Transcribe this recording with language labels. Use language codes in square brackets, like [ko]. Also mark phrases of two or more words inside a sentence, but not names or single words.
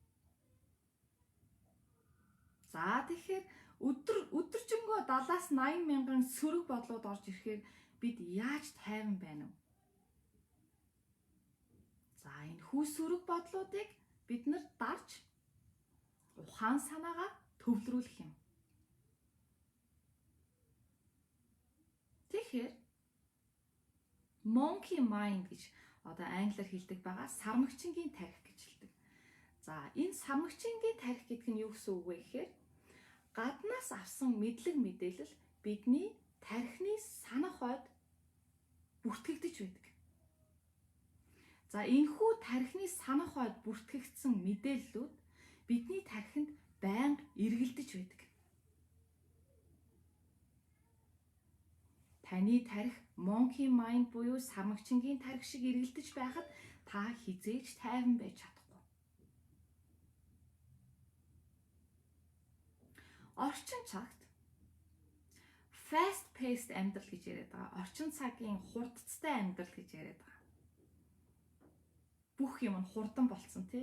[mn] За, тэгэхээр өдөржингөө 70-80 мянган сөрөг бодлууд орж ирэхээр бид яаж тайван байна вэ? За, энэ хүү сөрөг бодлуудыг бид нар дарж ухаан санаагаа төвлөрүүлэх юм. Тэгэхээр [en] monkey mind [mn] гэж англиар хэлдэг байгаа сармагчингийн тархи гэж хэлдэг. За, энэ сармагчингийн тархи гэдэг нь юу гэсэн үг вэ гэхээр гаднаас авсан мэдлэг мэдээлэл бидний тархины санах хойд бүртгэгдэж байдаг. За, энэхүү тархины санах хойд бүртгэгдсэн мэдээллүүд бидний тархинд байнга эргэлдэж байдаг. Таны тархи [en] monkey mind [mn] буюу сармагчингийн тархи шиг эргэлдэж байхад та хизээж тайван байж чадахгүй. Орчин цагт [en] fast paced [mn] амьдрал гэж яриад байгаа. Орчин цагийн хурдцтай амьдрал гэж яриад байгаа. Бүх юм нь хурдан болцсон тий.